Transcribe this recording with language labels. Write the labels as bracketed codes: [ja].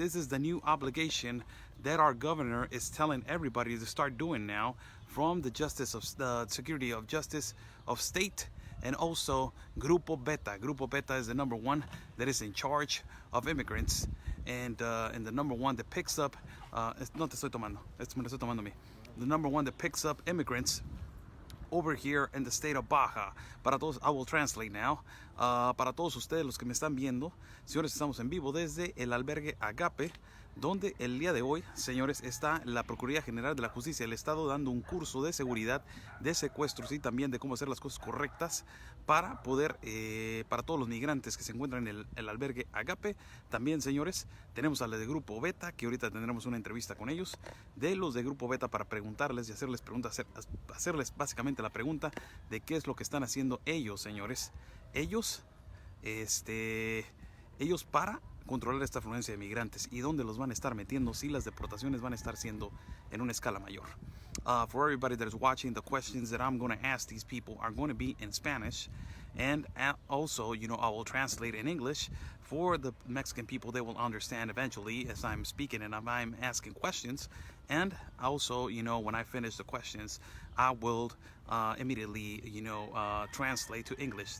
[en] This is the new obligation that our governor is telling everybody to start doing now, from the Justice of the Security of Justice of State, and also Grupo Beta. Grupo Beta is the number one that is in charge of immigrants, and the number one that picks up [es] no te estoy tomando, esto me lo estoy tomando a mí. [en] The number one that picks up immigrants over here in the state of Baja. [es] Para todos, [en] I will translate now. [es] Para todos ustedes los que me están viendo, señores, estamos en vivo desde el albergue Agape, donde el día de hoy, señores, está la Procuraduría General de la Justicia del Estado dando un curso de seguridad, de secuestros y también de cómo hacer las cosas correctas para poder, para todos los migrantes que se encuentran en el albergue Agape. También, señores, tenemos a la de Grupo Beta, que ahorita tendremos una entrevista con ellos, de los de Grupo Beta, para preguntarles y hacerles preguntas, hacerles básicamente la pregunta de qué es lo que están haciendo ellos, señores. Ellos para controlar esta afluencia de migrantes y dónde los van a estar metiendo si las deportaciones van a estar siendo en una escala mayor. [en] For everybody that is watching, the questions that I'm going to ask these people are going to be in Spanish, and also, I will translate in English for the Mexican people. They will understand eventually as I'm speaking and I'm asking questions. And also, when I finish the questions, I will immediately, translate to English.